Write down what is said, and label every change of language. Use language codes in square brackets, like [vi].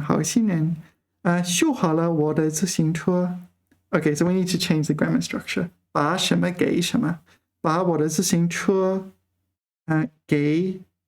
[zh] 好心人，修好了我的自行车。 [en] Okay, so we need to change the grammar structure. [zh] 把什么给什么，把我的自行车给。